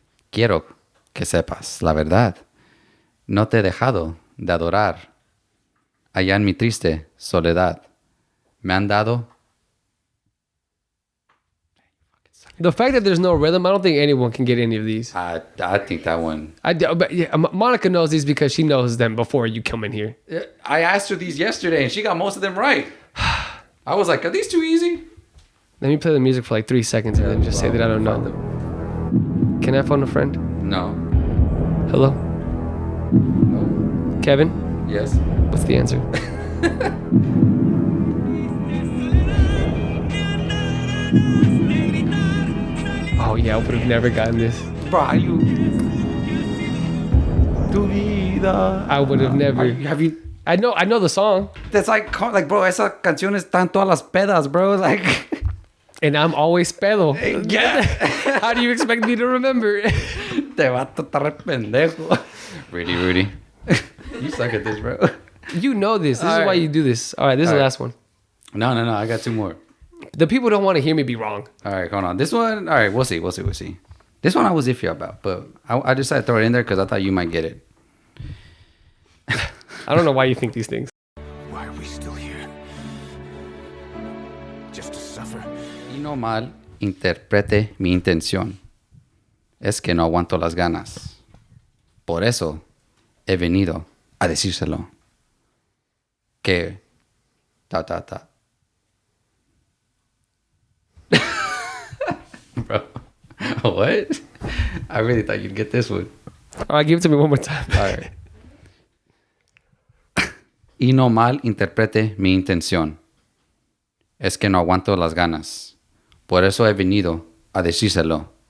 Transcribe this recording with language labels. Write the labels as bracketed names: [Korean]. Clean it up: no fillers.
[Spanish] Quiero que sepas la verdad. No te he dejado de adorar. Allá en mi triste soledad. Me han dado... [English] The fact that there's no rhythm, I don't think anyone can get any of these. I think that one... But yeah, Monica knows these because she knows them before you come in here. I asked her these yesterday and she got most of them right. I was like, are these too easy? Let me play the music for like 3 seconds and then just say that I don't know. Can I phone a friend? No. Hello? No. Kevin? Yes. What's the answer? Oh yeah, I would have never gotten this. Bro, are you... [Spanish] Tu vida. [English] I would have never. Have you... I know the song. That's like, bro, [Spanish] esa canción está en todas las pedas, [English] bro. Like... And I'm always pedo. Yeah. How do you expect me to remember? [Spanish] Te va a tratar pendejo. [English] Rudy. You suck at this, bro. You know this. This is why you do this. All right, this is the last one. No. I got 2 more. The people don't want to hear me be wrong. All right, hold on. This one, all right, we'll see. This one I was iffy about, but I decided to throw it in there because I thought you might get it. I don't know why you think these things. Why are we still here? Just to suffer? [Spanish] Y no mal interprete mi intención. Es que no aguanto las ganas. Por eso he venido a decírselo. Que... [English] Bro, what? I really thought you'd get this one. All right, give it to me one more time. All right. [Spanish] Y no mal interprete mi intención. Es que no aguanto las ganas. Por eso he venido a decírselo.